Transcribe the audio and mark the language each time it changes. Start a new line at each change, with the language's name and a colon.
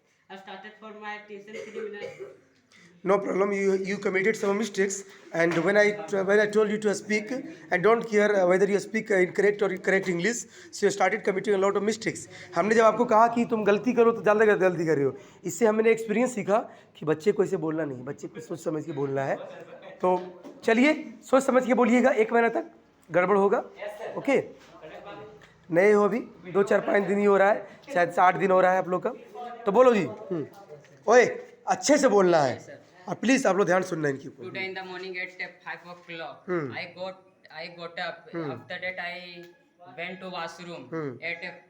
English: I started for my tuition 3 minutes. No problem. You committed some mistakes, and when I told you to speak and don't care whether you speak incorrect or correct English, so you started committing a lot of mistakes.
Hindi: हमने जब आपको कहा कि तुम गलती करो तो ज़्यादा गलती कर रहे हो। इससे हमने एक्सपीरियंस सीखा कि बच्चे को ऐसे बोलना नहीं, बच्चे को सोच समझ के बोलना है। तो चलिए, सोच समझ के बोलिएगा। 1 महीना तक गड़बड़ होगा, ओके? नए हो अभी, 2 4 5 दिन ही हो रहा है, शायद 8 दिन हो रहा है आप लोग का। तो बोलो जी। ओए, अच्छे से बोलना है। और प्लीज आप लोग ध्यान सुनना इनकी।
English: Today in the morning at 5 o'clock, I got up. After that I went to washroom at